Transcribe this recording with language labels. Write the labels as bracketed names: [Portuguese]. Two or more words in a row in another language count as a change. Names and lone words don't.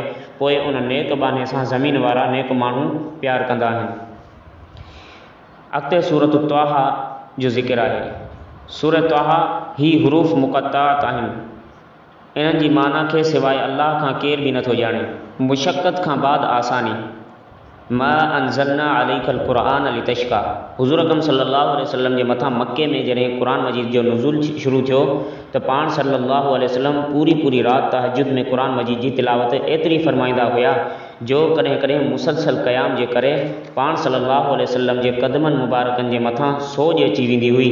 [Sindhi] पोइ उन नेक बाने सां ज़मीन वारा नेक माण्हू प्यारु कंदा आहिनि। अॻिते सूरत त्वाहा जो ज़िक्र आहे। सूरत त्वाहा ही हुरूफ़ मुक़त्ताअत आहिनि। इन्हनि जी माना खे सवाइ अल्लाह खां केर बि नथो ॼाणे। मुशक़त खां बाद आसानी, [Arabic] ما أنزلنا عليك القرآن لتشقى. [Sindhi] हुज़ूर अकरम [Arabic] صلى الله عليه وسلم [Sindhi] जे मथां मके में जॾहिं क़ुरान मजीद जो नुज़ूल शुरू थियो त पाण [Arabic] صلى الله عليه وسلم [Sindhi] पूरी राति तहज्जुद में क़ुरान मजीद जी तिलावत एतिरी फ़रमाईंदा हुया जो कॾहिं कॾहिं मुसलसल क़याम जे करे पाण [Arabic] صلى الله عليه وسلم [Sindhi] जे क़दमनि मुबारकनि जे मथां सोज अची वेंदी हुई।